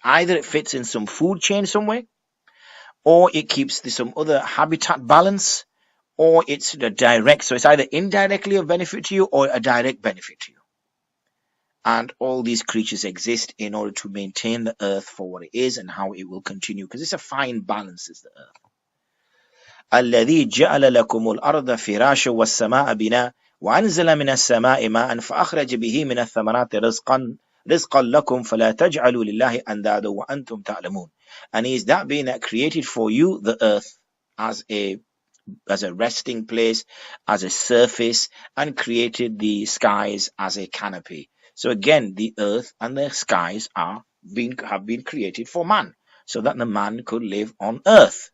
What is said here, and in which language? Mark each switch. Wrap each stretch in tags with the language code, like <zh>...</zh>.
<en>Either it fits in some food chain somewhere, or it keeps some other habitat balance, or it's a direct, so it's either indirectly of benefit to you or a direct benefit to you. And all these creatures exist in order to maintain the earth for what it is and how it will continue, because it's a fine balance, is the earth.</en> <ar>الذي جعل لكم الأرض فراشا والسماء بناء وأنزل من السماء ماء فأخرج به من الثمرات رزقا لكم فلا تجعلوا لله أندادا وأنتم تعلمون.</ar> <en>And he is that being that created for you the earth as a resting place, as a surface, and created the skies as a canopy. So again, the earth and the skies have been created for man, so that the man could live on earth.</en>